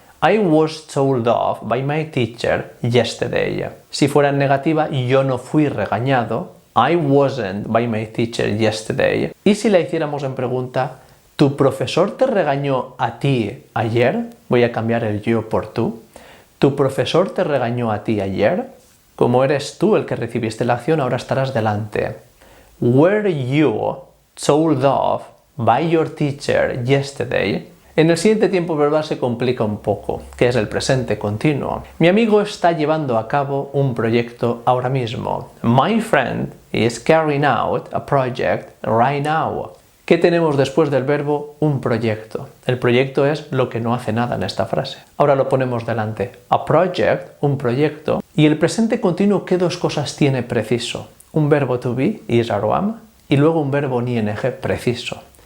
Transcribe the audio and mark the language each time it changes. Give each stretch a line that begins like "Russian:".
English: I was told off by my teacher yesterday.
Spanish: Si fuera en negativa, yo no fui regañado.
English: I wasn't by my teacher yesterday.
Spanish: Y si la hiciéramos en pregunta, ¿tu profesor te regañó a ti ayer? Voy a cambiar el yo por tú. ¿Tu profesor te regañó a ti ayer? Como eres tú el que recibiste la acción, ahora estarás delante.
English: Were you told off by your teacher yesterday?
Spanish: En el siguiente tiempo verbal se complica un poco, que es el presente continuo. Mi amigo está llevando a cabo un proyecto ahora mismo.
English: My friend is carrying out a project right now.
Spanish: ¿Qué tenemos después del verbo un proyecto? El proyecto es lo que no hace nada en esta frase. Ahora lo ponemos delante.
English: A project,
Spanish: un proyecto. Y el presente continuo, ¿qué dos cosas tiene preciso? Un verbo to be,
English: is or am,
Spanish: y luego un verbo ing preciso.